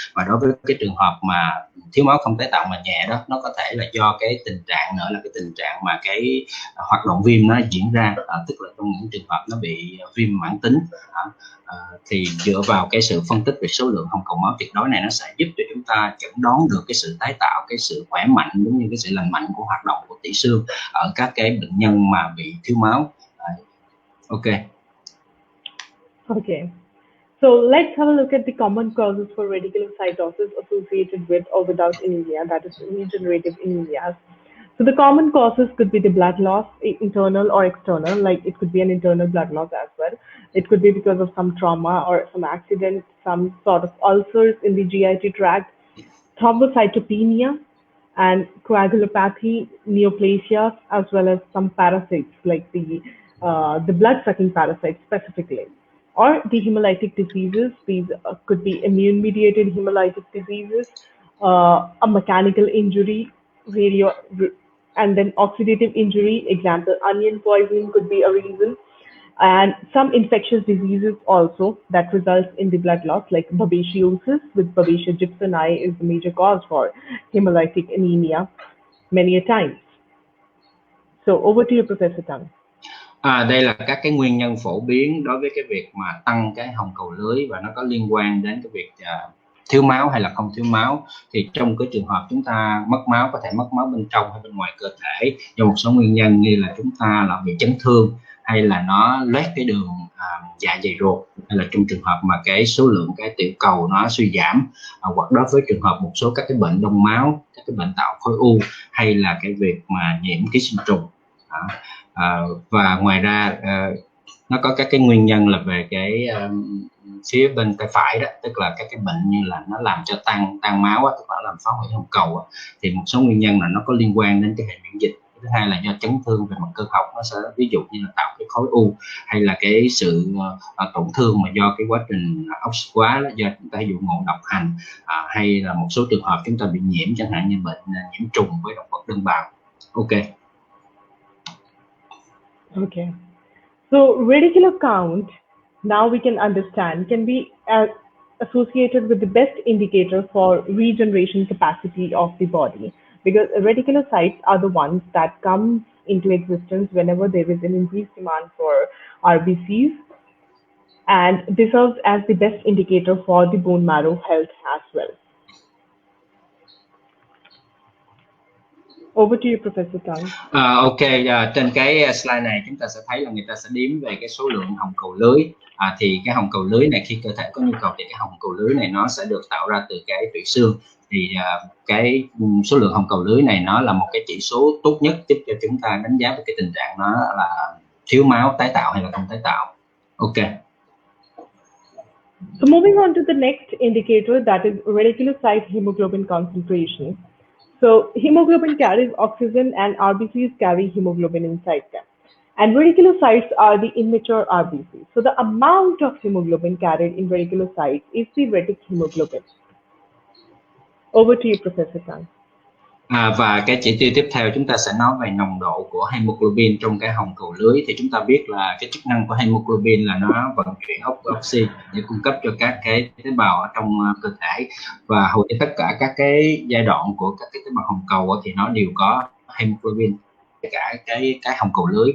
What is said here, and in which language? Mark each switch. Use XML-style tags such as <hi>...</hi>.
<vi>Và đối với cái trường hợp mà thiếu máu không tái tạo mà nhẹ đó, nó có thể là do cái tình trạng nữa là cái tình trạng mà cái hoạt động viêm nó diễn ra, tức là trong những trường hợp nó bị viêm mãn tính. Thì dựa vào cái sự phân tích về số lượng hồng cầu máu tuyệt đối này, nó sẽ giúp cho chúng ta chẩn đoán được cái sự tái tạo, cái sự khỏe mạnh cũng như cái sự lành mạnh của hoạt động của tủy xương ở các cái bệnh nhân mà bị thiếu máu.</vi> <en>Okay. So let's have a look at the common causes for reticulocytosis associated with or without anemia, that is regenerative anemias. So the common causes could be the blood loss, internal or external, like it could be an internal blood loss as well. It could be because of some trauma or some accident, some sort of ulcers in the GIT tract, thrombocytopenia, and coagulopathy, neoplasia, as well as some parasites like the blood-sucking parasites specifically. Or the hemolytic diseases. These could be immune-mediated hemolytic diseases, a mechanical injury, and then oxidative injury. Example, onion poisoning could be a reason. And some infectious diseases also that results in the blood loss, like babesiosis, with Babesia gypsoni is the major cause for hemolytic anemia many a times. So over to you, Professor Tang.</en> <vi>Đây là các cái nguyên nhân phổ biến đối với cái việc mà tăng cái hồng cầu lưới, và nó có liên quan đến cái việc thiếu máu hay là không thiếu máu. Thì trong cái trường hợp chúng ta mất máu, có thể mất máu bên trong hay bên ngoài cơ thể do một số nguyên nhân, như là chúng ta là bị chấn thương, hay là nó loét cái đường dạ dày ruột, hay là trong trường hợp mà cái số lượng cái tiểu cầu nó suy giảm, hoặc đối với trường hợp một số các cái bệnh đông máu, các cái bệnh tạo khối u, hay là cái việc mà nhiễm ký sinh trùng. Và ngoài ra nó có các cái nguyên nhân là về cái phía bên tay phải đó, tức là các cái bệnh như là nó làm cho tan máu, tức là làm phá hủy hồng cầu. Thì một số nguyên nhân là nó có liên quan đến cái hệ miễn dịch. Thứ hai là do chấn thương về mặt cơ học, nó sẽ ví dụ như là tạo cái khối u, hay là cái sự tổn thương mà do cái quá trình oxy hóa đó, do chúng ta ví dụ ngộ độc hành, hay là một số trường hợp chúng ta bị nhiễm, chẳng hạn như bệnh nhiễm trùng với động vật đơn bào.</vi> <en>Okay. So reticular count, now we can understand, can be associated with the best indicator for regeneration capacity of the body, because reticulocytes are the ones that come into existence whenever there is an increased demand for RBCs, and this serves as the best indicator for the bone marrow health as well. Over to you, Professor Tan.</en> <vi>Ok, trên cái slide này chúng ta sẽ thấy là người ta sẽ đếm về cái số lượng hồng cầu lưới. Thì cái hồng cầu lưới này khi cơ thể có nhu cầu thì cái hồng cầu lưới này nó sẽ được tạo ra từ cái tủy xương. Thì cái số lượng hồng cầu lưới này nó là một cái chỉ số tốt nhất giúp cho chúng ta đánh giá về cái tình trạng nó là thiếu máu tái tạo hay là không tái tạo.</vi> <en>Ok. So moving on to the next indicator, that is reticulocyte hemoglobin concentration. So hemoglobin carries oxygen and RBCs carry hemoglobin inside them. And reticulocytes are the immature RBCs. So the amount of hemoglobin carried in reticulocytes is the retic hemoglobin. Over to you, Professor Tan.</en> <vi>Và cái chỉ tiêu tiếp theo chúng ta sẽ nói về nồng độ của hemoglobin trong cái hồng cầu lưới. Thì chúng ta biết là cái chức năng của hemoglobin là nó vận chuyển oxy để cung cấp cho các cái tế bào ở trong cơ thể, và hầu như tất cả các cái giai đoạn của các cái tế bào hồng cầu thì nó đều có hemoglobin, cả cái hồng cầu lưới.</vi>